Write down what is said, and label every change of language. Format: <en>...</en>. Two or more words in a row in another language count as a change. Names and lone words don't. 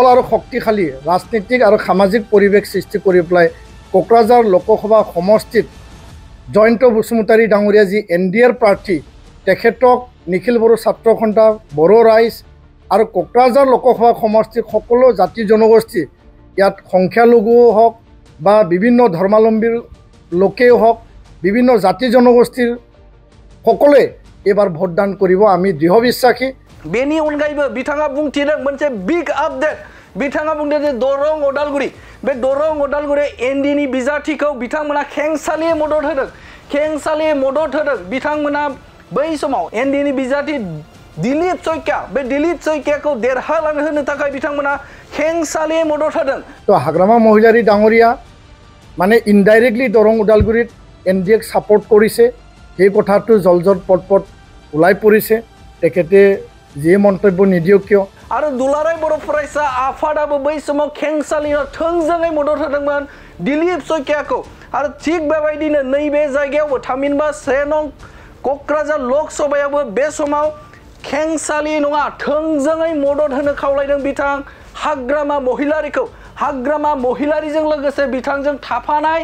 <as>আৰু শক্তিশালী ৰাজনীতিক আৰু সামাজিক পৰিৱেশ সৃষ্টি কৰি পেলাই কোকৰাঝাৰ লোকসভা সমষ্টিত জয়ন্ত বসুমতাৰী ডাঙৰীয়া যি এনডিএৰ প্ৰাৰ্থী তেখেতক নিখিল বড়ো ছাত্ৰ সন্থা বড়ো ৰাইজ আৰু কোকৰাঝাৰ লোকসভা সমষ্টিৰ সকলো জাতি জনগোষ্ঠী ইয়াত সংখ্যালঘুও হওক বা বিভিন্ন ধৰ্মাৱলম্বীৰ লোকেও হওক বিভিন্ন জাতি জনগোষ্ঠীৰ সকলোৱে এবাৰ ভোটদান কৰিব আমি দৃঢ় বিশ্বাসী।</as> <brx>बेनि अनगायैबो बिथाङा बुंथिदों मोनसे</brx> <en>big update</en> <brx>बिथाङा बुंदों जे दरं अदालगुरि बे दरं अदालगुरि एनडिएनि बिजाथिखौ बिथांमोना खेंसालियै मदद होदों बिथांमोना बै समाव एनडिएनि बिजाथि दिलीप सैकियाखौ देरहालांहोनो थाखाय बिथांमोना खेंसालियै मदद होदों।</brx> <as>তো হাগ্ৰামা মহিলাৰী ডাঙৰীয়া মানে ইনডাইৰেক্টলি দৰং ওদালগুৰিত এনডিএক ছাপোৰ্ট কৰিছে সেই কথাটো জলজল পটপট ওলাই পৰিছে। তেখেতে যে মন্তব্য নিদিয়ে কিয়</as> <brx>आरो दुलाराय बर' फरायसा आफादाबो बै समाव खेंसालियाव थोंजोङै मदद होदोंमोन दिलीप शइकियाखौ आरो थिग बेबायदिनो नैबे जायगायावबो थामहिनबा 1 नं क'क्राझार लकसभायावबो बे समाव खेंसालि नङा थोंजोङै मदद होनो खावलायदों बिथां हाग्रामा महिलारिखौ हाग्रामा महिलारिजों लोगोसे बिथांजों थाफानाय</brx>